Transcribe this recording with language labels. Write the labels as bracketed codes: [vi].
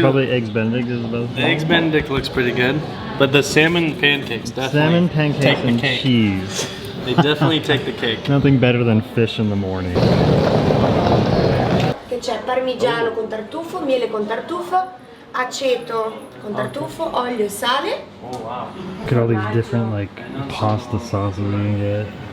[en] probably eggs Benedict is about. The eggs Benedict looks pretty good, but the salmon pancakes definitely salmon pancakes and cheese. They definitely take the cake. Nothing better than fish in the morning. [it] Che c'è parmigiano con tartufo, miele con tartufo, aceto con tartufo, olio e sale. [en] Oh wow! Look at all these different like pasta sauces we can get.